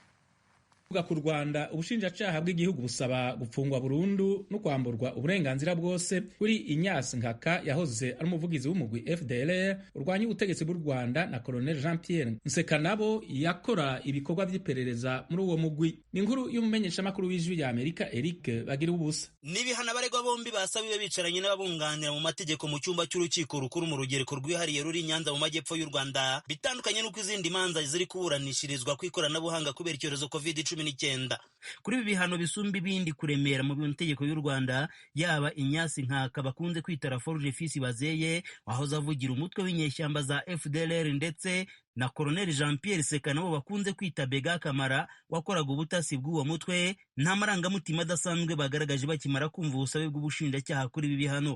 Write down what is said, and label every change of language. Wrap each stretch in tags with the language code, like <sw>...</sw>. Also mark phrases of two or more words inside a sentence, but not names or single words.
<rw>Ku Rwanda, ubushinjacaha bw'igihugu busaba gupfungwa burundu no kwamburwa uburenganzira bwose kuri Ignace Nkaka yahoze ari umuvugizi w'umugwi FDLR urwanya ubutegetsi bw'u Rwanda na Colonel Jean-Pierre Nsekanabo yakora ibikorwa by'iperereza muri uwo mugwi. Ni inkuru y'umumenyeshamakuru w'ijwi rya Amerika Eric Bagira ubusa. Nibihana abaregwa bombi basabiwe bicaranye n'ababunganira mu mategeko mu cyumba cy'urukiko rukuru mu rugereko rwihariye ruri Nyanza mu majyepfo y'u Rwanda, bitandukanye n'uko izindi manza ziri kuburanishirizwa ku ikoranabuhanga kubera icyorezo COVID-19. Kuri ibi bihano bisumba ibindi kuremera mu mategeko y'u Rwanda, yaba Ignace Nkaka bakunze kwita Forge Fils Bazeyi wahoze avugira umutwe w'inyeshyamba za FDLR, ndetse na Colonel Jean-Pierre Nsekanabo bakunze kwita Bega Kamara wakoraga ubutasi bw'uwo mutwe, nta marangamutima adasanzwe bagaragaje bakimara kumva ubusabe bw'ubushinjacyaha kuri ibi bihano.</rw>